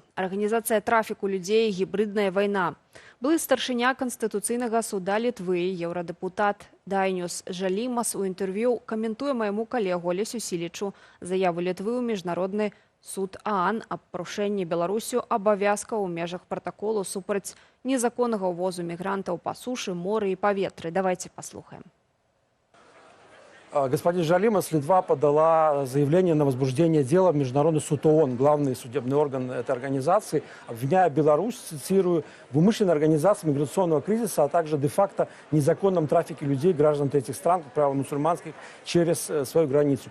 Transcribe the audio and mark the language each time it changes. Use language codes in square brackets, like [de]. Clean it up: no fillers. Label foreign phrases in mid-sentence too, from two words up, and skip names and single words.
[be] Арганізацыя трафіку людзей, гібридная вайна. Былы старшыня Канстытуцыйнага суда Літвы, еўрадэпутат Дайнюс Жалімас у інтэрв'ю каментуе майму калегу Олесю Сілічу заяву Літвы ў міжнародны суд ААН аб парушэнні Беларусю абавязкаў у межах пратаколу супраць незаконнага ўвозу мігрантаў па сушы, моры і паветры. Давайте паслухаем. [ru] Господин Жалимас, Литва подала заявление на возбуждение дела в Международный суд ООН, главный судебный орган этой организации, обвиняя Беларусь, цитирую, в умышленной организации миграционного кризиса, а также де-факто незаконном трафике людей, граждан этих стран, как правило, мусульманских, через свою границу.